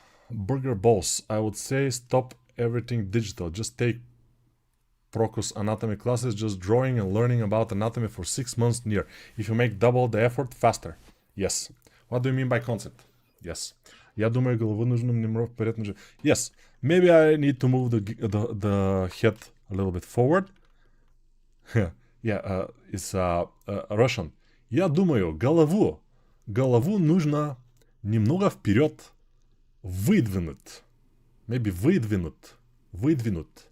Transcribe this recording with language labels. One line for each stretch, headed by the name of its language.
English: Burger Boss. I would say stop everything digital. Just take Procus anatomy classes, just drawing and learning about anatomy for 6 months near. If you make double the effort, faster. Yes. What do you mean by concept? Yes.
Russian: Я думаю, голову нужно немного вперед.
English: Yes. Maybe I need to move the head a little bit forward. Yeah, it's Russian.
Russian: Я думаю, голову нужно немного вперед выдвинуть.
English: Maybe
Russian: выдвинуть.